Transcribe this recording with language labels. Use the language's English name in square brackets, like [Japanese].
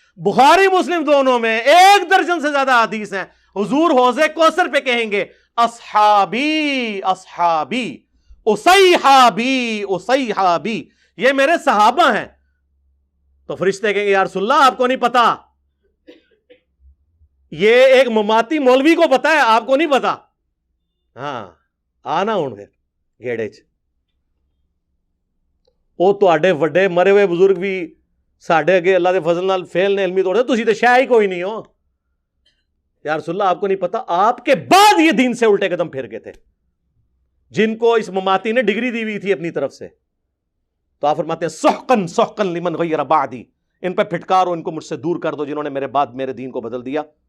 [Urdu] بخاری مسلم دونوں میں 1 درجن سے زیادہ حدیث ہیں. حضور حوض کوثر پہ کہیں گے اصحابی اصحابی اصیحابی اصیحابی, یہ میرے صحابہ ہیں. تو فرشتے کہیں گے یا رسول اللہ آپ کو نہیں پتا, یہ ایک مماتی مولوی کو پتا ہے, آپ کو نہیں پتا. [Punjabi] ہاں آنا ہوں پھر گیڑے چ وہ تواڈے وڈے مرے ہوئے بزرگ بھی ساڈے اگے اللہ دے فضل نال فیل نے علمی طور تے, تسی تے شے ہی کوئی نہیں ہو. [Urdu] یا رسول اللہ آپ کو نہیں پتا آپ کے بعد یہ دین سے الٹے قدم پھیر گئے تھے جن کو اس مماتی نے ڈگری دی ہوئی تھی اپنی طرف سے. تو آپ فرماتے ہیں [Arabic] سحقن سحقن لمن غیر بعدی، [Urdu] ان پہ پھٹکارو، ان کو مجھ سے دور کر دو جنہوں نے میرے بعد میرے دین کو بدل دیا.